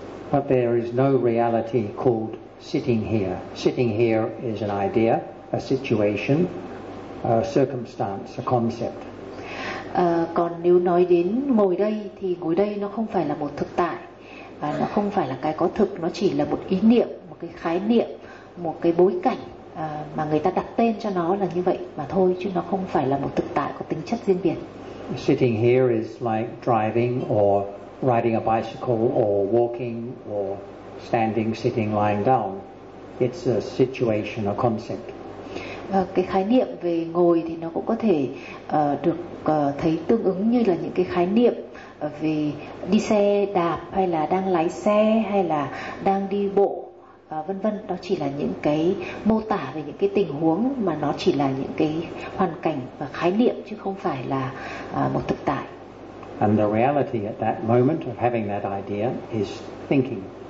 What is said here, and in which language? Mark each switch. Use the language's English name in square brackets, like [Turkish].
[English] But there is no reality called sitting here. Sitting here is an idea, a situation, a circumstance, a concept. [Vietnamese] Còn nếu nói đến ngồi đây thì ngồi đây nó không phải là một thực tại. Và nó không phải là cái có thực, nó chỉ là một ý niệm, một cái khái niệm, một cái bối cảnh mà người ta đặt tên cho nó là như vậy mà thôi, chứ nó không phải là một thực tại có tính chất riêng biệt. [English] Sitting here is like driving or riding a bicycle or walking or standing, sitting, lying down. It's a situation, a concept. [Vietnamese] Cái khái niệm về ngồi thì nó cũng có thể được thấy tương ứng như là những cái khái niệm về đi xe đạp hay là đang lái xe hay là đang đi bộ vân vân. Đó chỉ là những cái mô tả về những cái tình huống mà nó chỉ là những cái hoàn cảnh và khái niệm chứ không phải là một thực tại. [English] And the reality at that moment of having that idea is thinking.